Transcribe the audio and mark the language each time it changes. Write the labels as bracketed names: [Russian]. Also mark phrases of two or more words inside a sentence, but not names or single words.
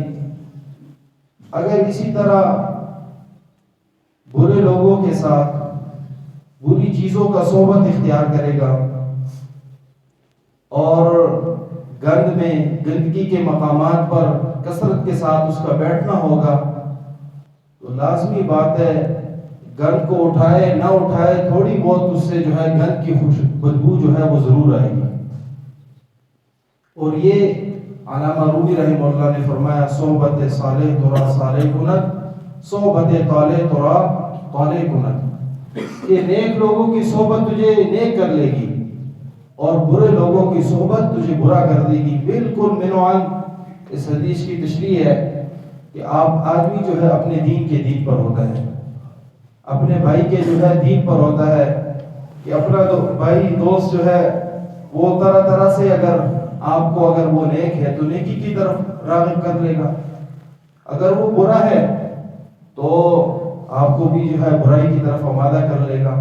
[Urdu] اگر اسی طرح برے لوگوں کے ساتھ بری چیزوں کا صحبت اختیار کرے گا اور گندگی کے مقامات پر کثرت کے ساتھ اس کا بیٹھنا ہوگا، تو لازمی بات ہے گند کو اٹھائے نہ اٹھائے تھوڑی بہت اس سے گند کی بدبو وہ ضرور آئے گی۔ اور یہ علامہ رومی [Arabic] رحمہ اللہ [Urdu] نے فرمایا، [Persian] صحبت صالح ترا صالح کند، صحبت طالح ترا طالح کند، [Urdu] کہ نیک لوگوں کی صحبت تجھے نیک کر لے گی اور برے لوگوں کی صحبت تجھے برا کر دے گی۔ بالکل منوعاً اس حدیث کی تشریح ہے کہ آدمی اپنے دین پر ہوتا ہے، اپنے بھائی کے دین پر ہوتا ہے، کہ اپنا بھائی دوست وہ طرح طرح سے اگر وہ نیک ہے تو نیکی کی طرف راغب کر لے گا، اگر وہ برا ہے تو آپ کو بھی برائی کی طرف آمادہ کر لے گا۔